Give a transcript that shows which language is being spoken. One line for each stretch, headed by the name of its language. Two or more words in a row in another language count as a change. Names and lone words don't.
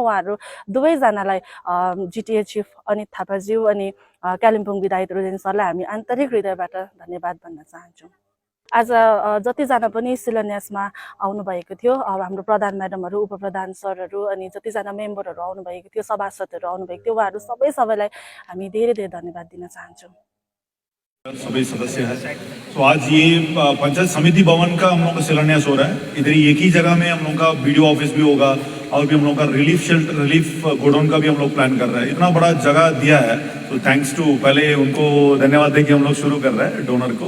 Nepali: उहाँहरू दुवैजनालाई जिटिए चिफ अनित थापाज्यू अनि कालिम्पोङ विधायक रुदेन सरलाई हामी आन्तरिक हृदयबाट धन्यवाद भन्न चाहन्छौँ। आज जतिजना पनि शिलान्यासमा आउनुभएको थियो, हाम्रो प्रधान म्याडमहरू, उपप्रधान सरहरू अनि जतिजना मेम्बरहरू आउनुभएको थियो, सभासदहरू आउनुभएको थियो, उहाँहरू सबैलाई हामी धेरै धेरै धन्यवाद दिन चाहन्छौँ।
Hindi: सभी सदस्य हैं। तो आज ये पंचायत समिति भवन का हम लोग का शिलान्यास हो रहा है। इधर एक ही जगह में हम लोग का
English: BDO office
Hindi: भी होगा और भी हम लोग का
English: relief godown
Hindi: का भी हम लोग प्लान कर रहे हैं। इतना बड़ा जगह दिया है, तो
English: thanks to
Hindi: पहले उनको धन्यवाद देके हम लोग शुरू कर रहे हैं डोनर को।